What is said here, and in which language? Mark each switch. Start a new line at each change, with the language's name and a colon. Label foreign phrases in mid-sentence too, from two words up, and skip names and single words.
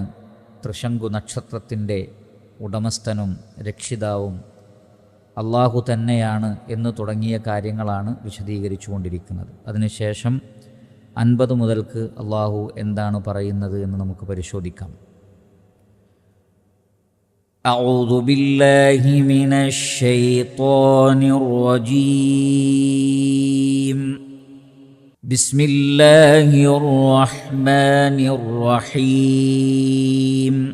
Malayalam: തൃശങ്കു നക്ഷത്രത്തിൻ്റെ ഉടമസ്ഥനും രക്ഷിതാവും അല്ലാഹു തന്നെയാണ് എന്ന് തുടങ്ങിയ കാര്യങ്ങളാണ് വിശദീകരിച്ചു കൊണ്ടിരിക്കുന്നത്. അതിനുശേഷം 50 മുതൽക്ക് അല്ലാഹു എന്താണ് പറയുന്നത് എന്ന് നമുക്ക് പരിശോധിക്കാം.
Arabic: أعوذ بالله من الشيطان الرجيم. بسم الله الرحمن الرحيم.